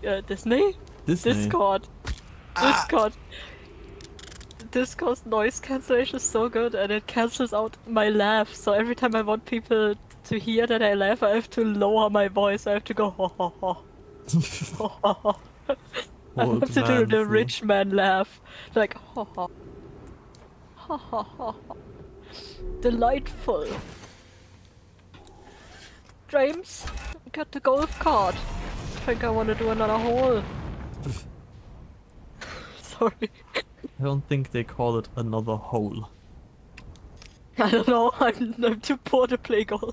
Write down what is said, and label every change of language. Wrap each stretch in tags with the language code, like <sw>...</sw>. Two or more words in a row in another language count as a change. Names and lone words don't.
<en>Discord's noise cancellation is so good and it cancels out my laugh, so every time I want people to hear that I laugh, I have to lower my voice, I have to go ho ho ho. Ho ho ho. I have to do the rich man laugh, like ho ho. Ha ha ha. Delightful. James, get the golf cart. I think I want to do another hole. Sorry. I don't think they call it another hole. I don't know. I'm too poor to play golf.</en>